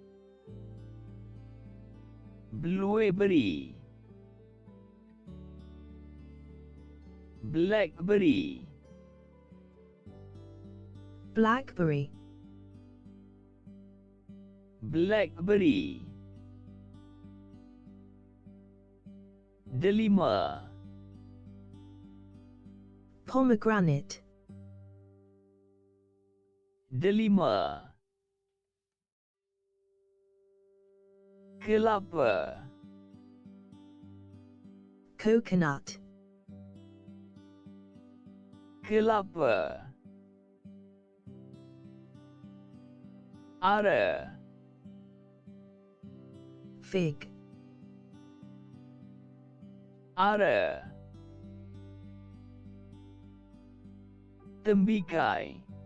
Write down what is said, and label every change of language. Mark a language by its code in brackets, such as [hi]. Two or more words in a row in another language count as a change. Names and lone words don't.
[en] Blueberry. Blackberry. Blackberry. Blackberry. [ms] Delima. [en] Pomegranate. [ms] Delima. Kelapa. [en] Coconut. [ms] Kelapa. Ara. [en] Fig. [ms] Ara. Tembikai.